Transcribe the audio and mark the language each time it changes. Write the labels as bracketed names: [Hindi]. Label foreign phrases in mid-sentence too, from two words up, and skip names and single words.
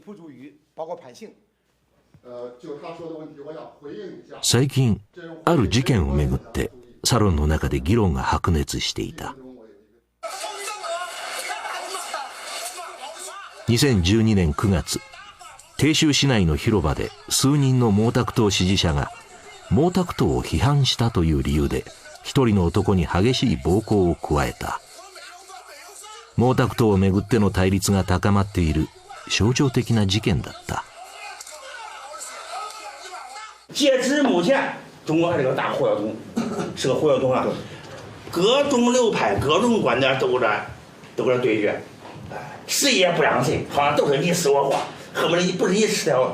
[Japanese] 最近ある事件をめぐってサロンの中で議論が白熱していた。2012年9月、鄭州市内の広場で数人の毛沢東支持者が毛沢東を批判したという理由で一人の男に激しい暴行を加えた。毛沢東をめぐっての対立が高まっている象徴的な事件だった。 [Chinese] 截至目前，中国还是个大火药桶，是个火药桶啊！各种流派、各种观点都在对决，谁也不让谁，好像都是你死我活，恨不得不是你吃掉。